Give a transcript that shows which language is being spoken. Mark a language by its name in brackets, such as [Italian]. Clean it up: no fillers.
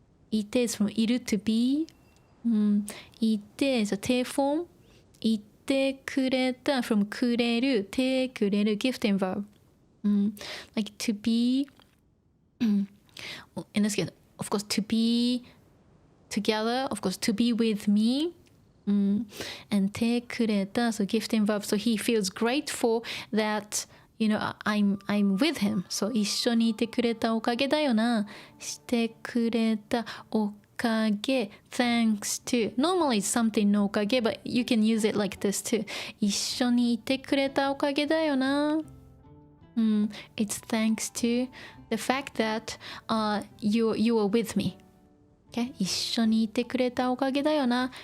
[English] いて is from いる to be. いて is a te form. いてくれた from くれる。てくれる gifting verb. Like to be. In this case, of course, to be together. Of course, to be with me. And てくれた so gifting verb. So he feels grateful that I'm with him. So [Japanese] 一緒にいてくれたおかげだよな。 [English] してくれたおかげ thanks to. Normally it's something のおかげ but you can use it like this too. [Japanese] 一緒にいてくれたおかげだよな。 [English] It's thanks to the fact that you are with me. Okay? [Japanese] 一緒にいてくれたおかげだよな。